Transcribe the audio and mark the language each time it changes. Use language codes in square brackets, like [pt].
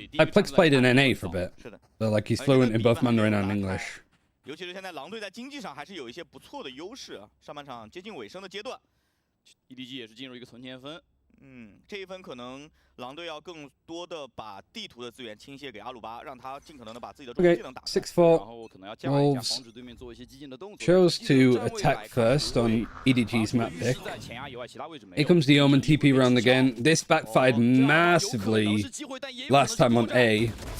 [en] Plick's played in NA for a bit, so like he's fluent in both Mandarin and English. [zh] 尤其是现在狼队在经济上还是有一些不错的优势啊，上半场接近尾声的阶段 ，EDG 也是进入一个存钱分。这一分可能狼队要更多的把地图的资源倾泻给阿鲁巴，让他尽可能的把自己的中技能打开。然后可能要加码一下，防止对面做一些激进的动作。 [en] Chose to attack first on EDG's map pick. Here comes the Omen TP round again. This backfired massively last time on A.